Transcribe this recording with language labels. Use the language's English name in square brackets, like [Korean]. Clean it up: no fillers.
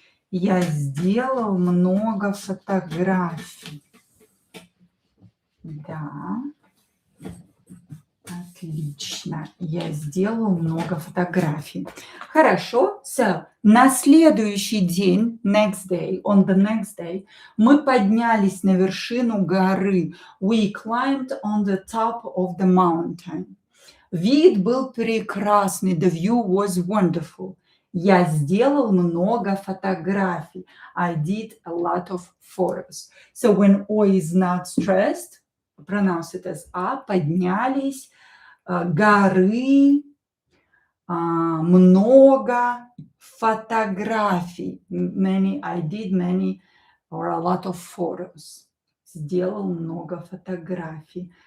[Russian] Я сделал много фотографий. Да. Отлично. Я сделал много фотографий. Хорошо. So, на следующий день, [English] next day, on the next day, [Russian] мы поднялись на вершину горы. [English] We climbed on the top of the mountain. [Russian] Вид был прекрасный. [English] The view was wonderful. [Russian] Я сделал много фотографий. [English] I did a lot of photos. So when O is not stressed, pronounce it as A, поднялись, горы, [Russian] много фотографий. [English] I did many or a lot of photos. [Russian] Сделал много фотографий.